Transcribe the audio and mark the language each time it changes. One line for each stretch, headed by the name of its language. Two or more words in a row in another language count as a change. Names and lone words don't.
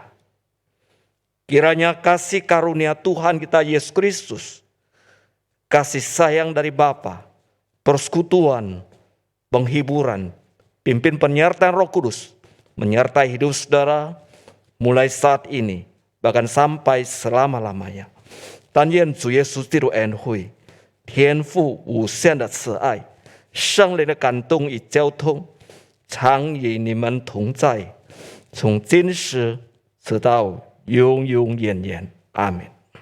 Indonesian: Kiranya kasih karunia Tuhan kita Yesus Kristus, kasih sayang dari Bapa, persekutuan, penghiburan, pimpin penyertaan Roh Kudus, menyertai hidup saudara mulai saat ini, bahkan sampai selama-lamanya.
Chinese: 但愿主耶稣基督恩惠、天父无限的慈爱、圣灵的感动与交通，常与你们同在，从今时直到永永远远。阿门。